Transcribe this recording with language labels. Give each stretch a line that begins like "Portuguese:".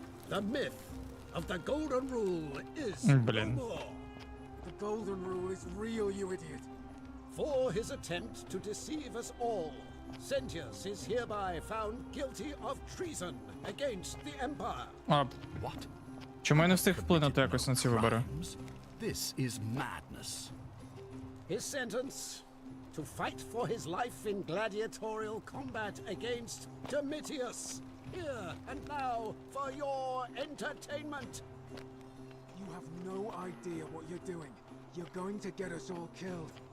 English: The myth of the Golden Rule is no more. The Golden Rule is real, you idiot. For his attempt to deceive us all, Sentius is hereby found guilty of treason against the Empire. What?
Ukrainian: Чому я не встиг вплинути якось на ці вибори?
English: This is madness. His sentence, to fight for his life in gladiatorial combat against Domitius, here and now for your entertainment. You have no idea what you're doing. You're going to get us all killed.